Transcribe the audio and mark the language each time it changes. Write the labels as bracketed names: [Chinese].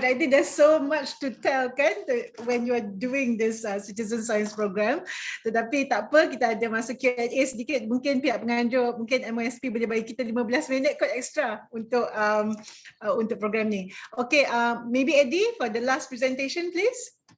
[English] I think there's so much to tell kan when you are doing this citizen science program. [Malay] Tetapi tak apa, kita ada masa Q&A sedikit. Mungkin pihak penganjur, mungkin MOSP boleh bagi kita 15 minit kot extra untuk program ni. [English] Okay, maybe Eddie for the last presentation, please.